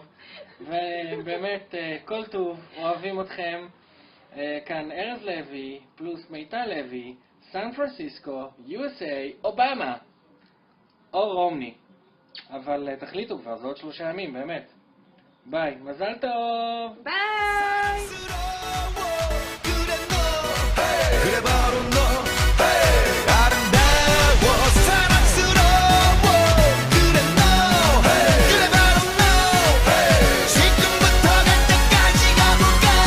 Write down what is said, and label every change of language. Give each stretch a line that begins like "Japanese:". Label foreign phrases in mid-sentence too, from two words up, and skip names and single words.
Hebrew: ובאמת, כל טוב, אוהבים אתכם. כאן ארז לוי, פלוס מיטל לוי, סן פרנסיסקו, USA, אובמה. או רומני. אבל תחליטו כבר, זה עוד 3 ימים, באמת. ביי, מזל טוב! ביי!
Korean: 그래 바로 너 아름다워 사랑스러워 그래 너 그래 바로 너 지금부터 갈 때까지 가볼까